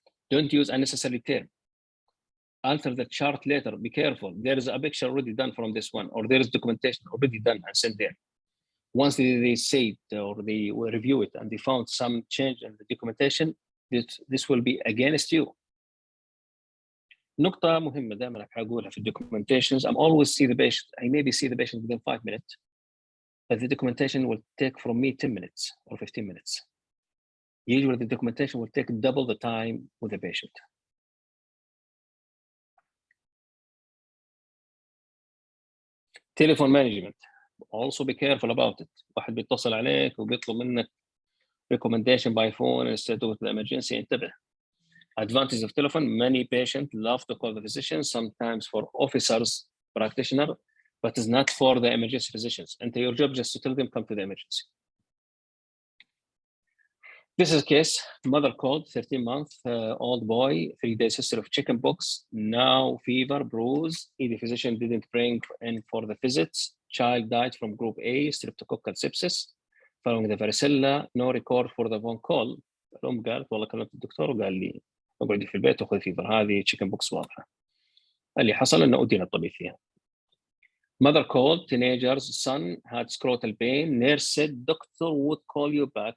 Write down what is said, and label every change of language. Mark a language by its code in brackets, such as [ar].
[en] Don't use unnecessary term. Alter the chart later. Be careful. There is a picture already done from this one, or there is documentation already done and sent there. Once they say it or they review it and they found some change in the documentation, this will be against you. [ar] نقطة مهمة دائما أقولها في documentations. [en] I'm always see the patient. I maybe see the patient within 5 minutes, but the documentation will take from me 10 minutes or 15 minutes. Usually the documentation will take double the time with the patient. Telephone management. Also be careful about it. [ar] واحد بيتصل عليك وبيطلب منك [en] recommendation by phone instead of the emergency. [ar] انتبه. [en] Advantage of telephone, many patients love to call the physician, sometimes for officers, practitioner, but it's not for the emergency physicians. And your job just to tell them come to the emergency. This is a case, mother called, 13-month old boy, 3 days history of chickenpox, now fever, bruise. The physician didn't bring in for the visits. child died from group A, streptococcal sepsis, following the varicella, no record for the phone call. [ar] الأم قالت والله كلمت الدكتور وقال لي اقعدي في البيت وخذي فيفر، هذه تشيكن بوكس واضحة. اللي حصل إنه أدينا الطبيب فيها. [en] Mother called, teenager's son had scrotal pain. Nurse said, doctor would call you back.